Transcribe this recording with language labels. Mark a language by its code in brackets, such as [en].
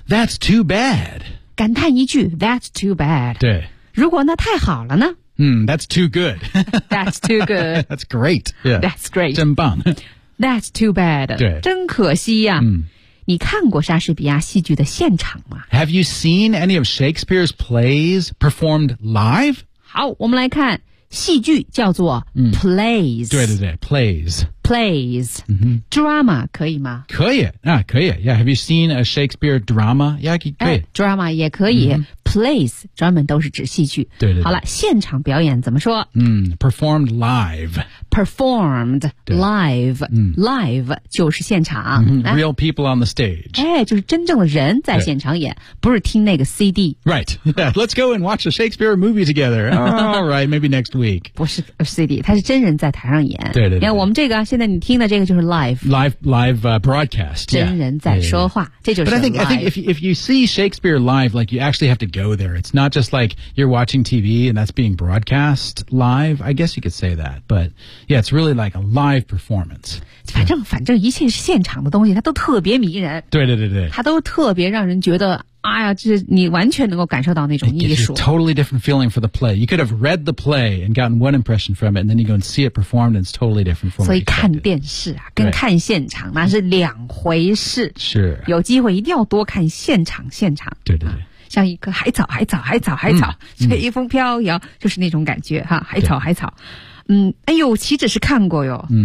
[en] That's too bad. [zh] 感叹一句 [en] that's too bad. [zh] 对。如果那太好了呢 [en] that's too good. that's too good. that's great.、Yeah. That's great. [zh] 真棒。 [en] That's too bad. [zh] 对。真可惜呀、啊。你看过莎士比亚戏剧的现场吗 [en] Have you seen any of Shakespeare's plays performed live? [zh] 好我们来看。戏剧叫做 plays、对对对 plays plays、drama 可以吗可以啊可以 [en] yeah, have you seen a Shakespeare drama yeah, 可以、 [zh] drama 也可以、plays 专门都是指戏剧对对对好了现场表演怎么说、 [en] performed live performed live、 [zh] live 就是现场、 [en] real people on the stage [zh] 哎，就是真正的人在现场演不是听那个 CD [en] right let's go and watch a Shakespeare movie together alright maybe next week [zh] 不是 CD 他是真人在台上演对对对你看我们这个现在你听的这个就是 live [en] broadcast [zh] 真人在说话 [en] yeah, yeah, yeah. [zh] 这就是 live [en] but I think if you see Shakespeare live like you actually have to go there it's not just like you're watching TV and that's being broadcast live I guess you could say that butYeah, it's really like a live performance. [zh] 反正一切是现场的东西它都特别迷人。对对对对。它都特别让人觉得哎呀这你完全能够感受到那种艺术。 [en] It gives you a totally different feeling for the play. You could have read the play and gotten one impression from it, and then you go and see it performed, and it's totally different from [zh] it. 所以看电视啊跟看现场那是两回事。是。有机会一定要多看现场现场。对对对。像一个海草海草海草海草吹一风飘摇就是那种感觉哈海草海草。哎呦岂止是看过哟。